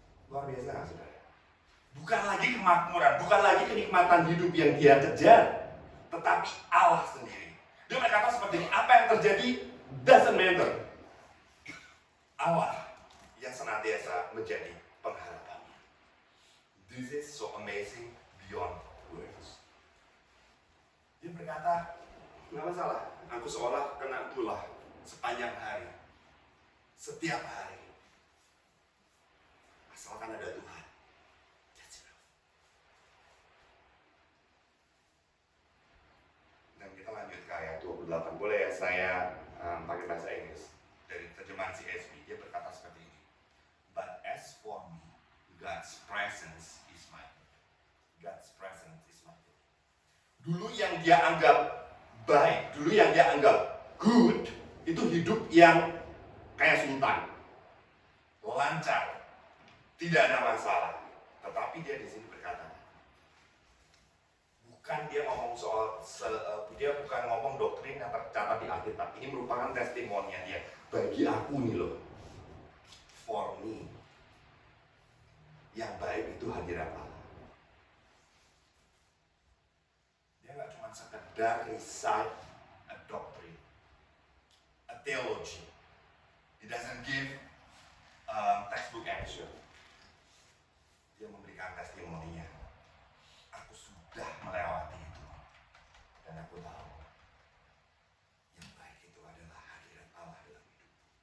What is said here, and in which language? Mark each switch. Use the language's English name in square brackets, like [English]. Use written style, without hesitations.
[Indonesian] Luar biasa nggak, saudara? Bukan lagi kemakmuran, bukan lagi kenikmatan hidup yang dia kejar, tetapi Allah sendiri. Dia berkata seperti ini, apa yang terjadi [English] doesn't matter. [Indonesian] Allah yang senantiasa menjadi pengharapannya. [English] This is so amazing beyond words. [Indonesian] Dia berkata, nggak masalah, aku seolah kena tulah sepanjang hari, setiap hari. Asalkan ada Tuhan. Dan kita lanjut ke ayat 28. Boleh ya saya pakai bahasa Inggris dari terjemahan CSB. Dia berkata seperti ini. [English] But as for me, God's presence is my good. God's presence is my good. [Indonesian] Dulu yang dia anggap baik, dulu yang dia anggap good, itu hidup yang kayak sultan, lancar, tidak ada masalah. Tetapi dia di sini berkata, bukan dia ngomong soal, dia bukan ngomong doktrin yang tercatat di Alkitab. Ini merupakan testimoninya dia. Bagi aku nih loh, [English] for me, [Indonesian] yang baik itu hadirat Allah. Dia nggak cuma sekedar [English] recite a doctrine, a theology. He doesn't give textbook answer. [Indonesian] Dia memberikan testimoninya. Aku sudah melewati itu, dan aku tahu yang baik itu adalah hadirat Allah dalam hidup.